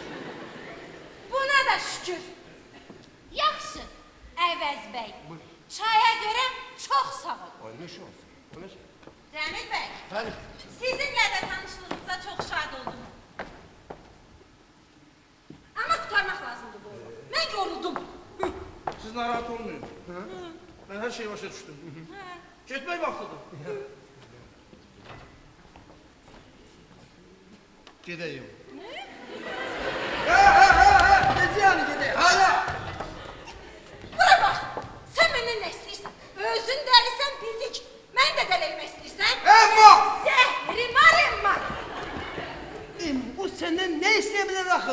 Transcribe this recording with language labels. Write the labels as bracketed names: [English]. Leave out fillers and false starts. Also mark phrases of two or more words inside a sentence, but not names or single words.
[Azerbaijani] Buna da şükür. Yaxşı, Əvəz bəy. Çaya görə çox sağ ol. Olmuş olsun. Olmuş. Cəmil bəy, Bəli. sizinlə də tanışlığınıza çox şad oldum. Amma qurtarmaq lazımdır bu oyunu. Mən yoruldum. Siz narahat olmayın. [Turkish] Ben her şeyi başa düştüm. Gitmek vaktidir. Gideyim. [Azerbaijani] Necə yəni gedək? Hala! Bura bax, sən məndən nə istəyirsən? Özün dəlisən bildik. Mən də dəli etmək istəyirsən? Emma! Zəhrim var Emma. O səndən nə istəyə bilər axı?